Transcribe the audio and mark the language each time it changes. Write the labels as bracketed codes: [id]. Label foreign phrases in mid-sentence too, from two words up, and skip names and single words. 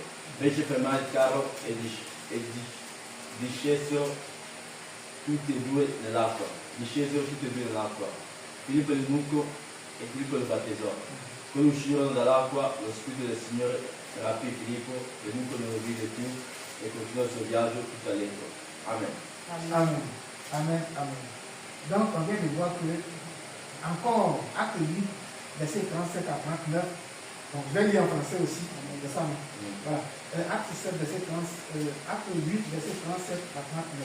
[it] Fece fermare il carro e discesero tutti e due nell'acqua. Filippo l'eunuco e Filippo lo battezzò. Quando uscirono dall'acqua, lo Spirito del Signore rapì Filippo, l'eunuco non lo vide più e continuò il suo viaggio tutto allegro. Amen. Amen. Amen. Amen. [fr] Donc, on vient de voir que, encore, acte 8, verset 37 à 39. Donc, je vais lire en français aussi. C'est ça, non? Voilà. Acte 7, verset 30, acte 8, verset 37 à 39.